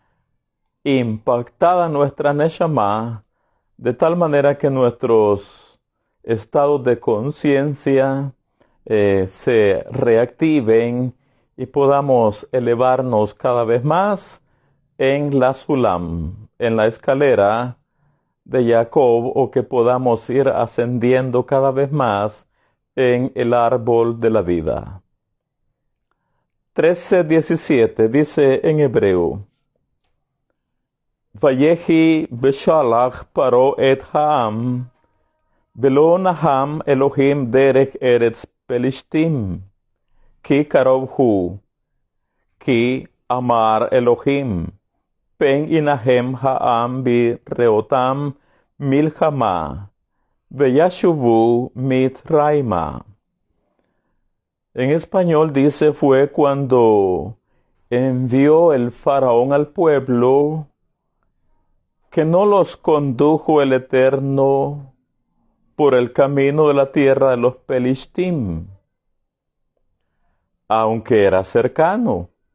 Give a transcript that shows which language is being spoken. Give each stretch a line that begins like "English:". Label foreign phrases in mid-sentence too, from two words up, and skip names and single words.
Spanish: impactada nuestra neshama, de tal manera que nuestros estados de conciencia se reactiven y podamos elevarnos cada vez más en la sulam, en la escalera de Jacob, o que podamos ir ascendiendo cada vez más en el árbol de la vida. 13:17 dice en hebreo:
Hebrew: ויהי בשלח פרעה את העם ולא נחם אלהים דרך ארץ פלשתים כי קרוב הוא כי אמר אלהים פן ינחם העם בראתם מלחמה ושבו מצרימה.
Spanish: En español dice: fue cuando envió el faraón al pueblo que no los condujo el Eterno por el camino de la tierra de los Pelishtim, aunque era cercano,